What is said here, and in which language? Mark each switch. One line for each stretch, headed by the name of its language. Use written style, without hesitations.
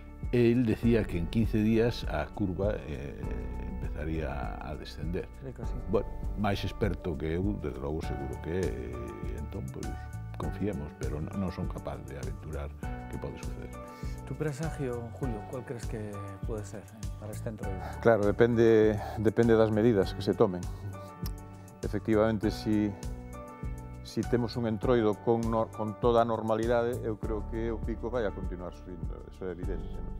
Spanish: Él decía que en 15 días a curva empezaría a descender.
Galician: Bueno, máis experto que eu, desde logo seguro que é, entón, pois, confiemos, pero non son capaz de aventurar que pode suceder.
Spanish: Tu presagio, Julio, cuál crees que puede ser para este entroido?
Galician: Claro, depende das medidas que se tomen. Efectivamente, si temos un entroido con toda a normalidade, eu creo que o pico vai a continuar subindo, eso é evidente.